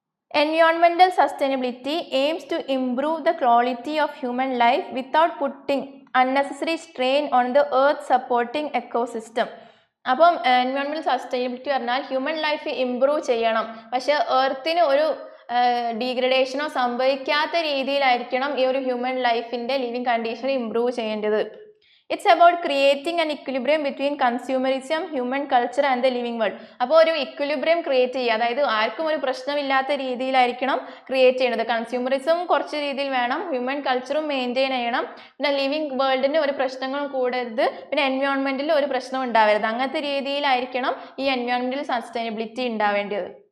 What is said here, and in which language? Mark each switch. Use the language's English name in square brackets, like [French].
[English] Environmental sustainability aims to improve the quality of human life without putting unnecessary strain on the earth supporting ecosystem. [Malayalam] അപ്പം environmental sustainability പറഞ്ഞാൽ human life improve ചെയ്യണം, പക്ഷേ എർത്തിന് ഒരു ഡീഗ്രഡേഷനോ സംഭവിക്കാത്ത രീതിയിലായിരിക്കണം ഈ ഒരു human ലൈഫിൻ്റെ living condition improve ചെയ്യേണ്ടത്. [English] It's about creating an equilibrium between consumerism, human culture and the living world. [Malayalam] അപ്പോൾ ഒരു ഇക്വിലിബ്രിയം ക്രിയേറ്റ് ചെയ്യുക, അതായത് ആർക്കും ഒരു പ്രശ്നമില്ലാത്ത രീതിയിലായിരിക്കണം ക്രിയേറ്റ് ചെയ്യേണ്ടത്. കൺസ്യൂമറിസം കുറച്ച് രീതിയിൽ വേണം, ഹ്യൂമൻ കൾച്ചറും മെയിൻറ്റെയിൻ ചെയ്യണം, പിന്നെ ലിവിങ് വേൾഡിന് ഒരു പ്രശ്നങ്ങളും കൂടരുത്, പിന്നെ എൻവയോൺമെൻറ്റിൽ ഒരു പ്രശ്നം ഉണ്ടാവരുത്. അങ്ങനത്തെ രീതിയിലായിരിക്കണം ഈ എൻവയോൺമെൻറ്റൽ സസ്റ്റൈനബിലിറ്റി ഉണ്ടാവേണ്ടത്.